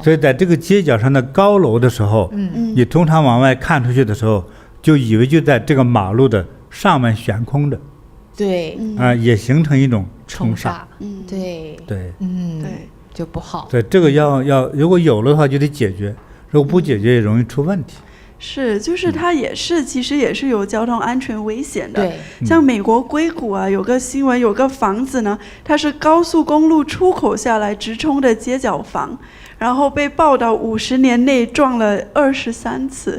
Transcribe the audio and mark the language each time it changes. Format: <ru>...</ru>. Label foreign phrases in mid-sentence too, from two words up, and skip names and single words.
<zh>所以在這個街角上的高樓的時候，你通常往外看出去的時候，就以為就在這個馬路的上面懸空着，對，也形成一種衝煞，對，就不好。對，這個要如果有了的話就得解決，如果不解決也容易出問題。是，就是它也是，其實也是有交通安全危險的。像美國硅谷啊，有個新聞，有個房子呢，它是高速公路出口下來直衝的街角房，然後被報道50年內撞了23次。</zh>